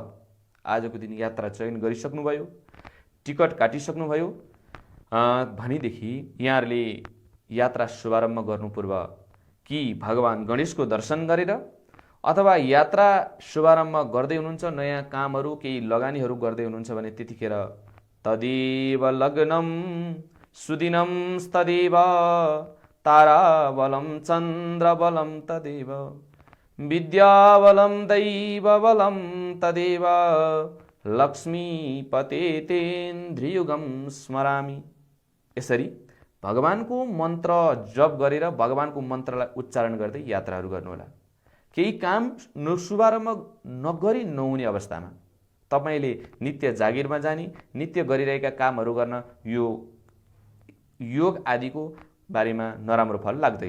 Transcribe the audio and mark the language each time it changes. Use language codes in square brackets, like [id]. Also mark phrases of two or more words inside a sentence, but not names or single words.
[ne] आजको दिन यात्रा चयन गरिसक्नुभयो, टिकट काटिसक्नुभयो भनेदेखि यहाँहरूले यात्रा शुभारम्भ गर्नु पूर्व कि भगवान गणेशको दर्शन गरेर अथवा यात्रा शुभारम्भ गर्दै हुनुहुन्छ, नयाँ कामहरू केही लगानीहरू गर्दै हुनुहुन्छ भने त्यतिखेर [sa] तदेव लग्नम सुदिनम तदेव ताराबलम चन्द्रबलम तदेव विद्याबलम दैवबलम तदेव लक्ष्मीपते तेन्द्रियुगम स्मरामि। [ne] यसरी भगवानको मन्त्र जप गरेर भगवानको मन्त्रलाई उच्चारण गर्दै यात्राहरू गर्नुहोला। केही काम शुभारम्भ नगरी नहुने अवस्थामा तपाईँले नित्य जागिरमा जाने, नित्य गरिरहेका कामहरू गर्न यो योग आदिको बारेमा नराम्रो फल लाग्दैन।